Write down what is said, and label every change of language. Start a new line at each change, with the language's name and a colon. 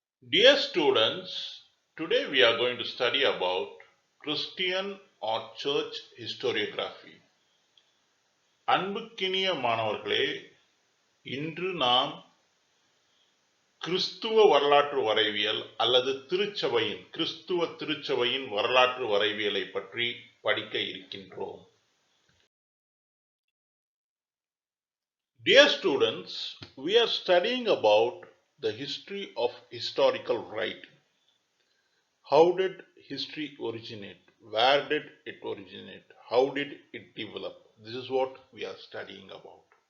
English: Dear students, today we are going to study about Christian or church historiography.
Tamil: அன்புக்கினிய மாணவர்களே, இன்று நாம் கிறிஸ்துவ வரலாற்று வரைவியல் அல்லது கிறிஸ்துவ திருச்சபையின் வரலாற்று வரைவியலை பற்றி படிக்க இருக்கின்றோம்.
English: Dear students, we are studying about the history of historical writing. How did history originate? Where did it originate? How did it develop? This is what we are studying about.